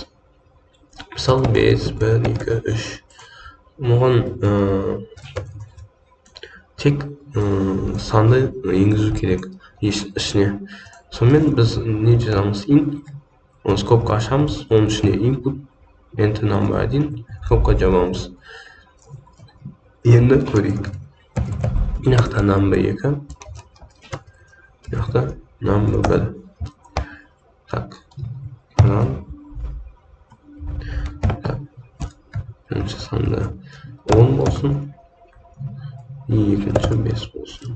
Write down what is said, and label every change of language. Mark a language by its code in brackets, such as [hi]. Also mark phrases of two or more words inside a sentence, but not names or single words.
[kk] Мысалы, 5, 1, 2, 3. Оған тек санды енгізу керек ішіне. Сонымен біз не жазамыз? Int, оны скобка ашамыз, оның ішіне [en] input enter number 1 [kk] скобка жабамыз. Енді көрейік. Мынақта number 2, мынақта number 1. Так, бірінші санда 10 болсын, екінші 5 болсын.